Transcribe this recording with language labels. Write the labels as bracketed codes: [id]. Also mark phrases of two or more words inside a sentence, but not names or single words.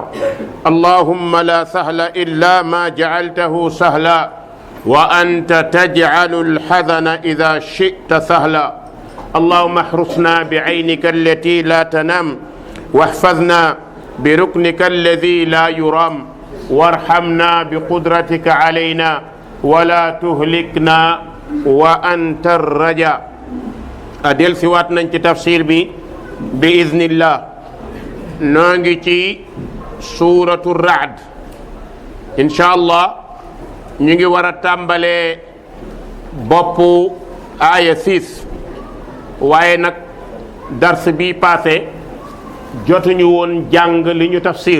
[ar] اللهم لا سهل إلا ما جعلته سهلا وأنت تجعل الحزن إذا شئت سهلا. اللهم احرسنا بعينك التي لا تنام واحفظنا بركنك الذي لا يرام وارحمنا بقدرتك علينا ولا تهلكنا وأنت الرجاء. [wo] adel si waat nañ ci tafsir bi iznillah. noo ngi ci suuratu Ra'd incha allah. ñu ngi war a tàmbalee boppu aaya 6 waaye nag dars bi passé jotuñu woon jàng li ñu tafsir.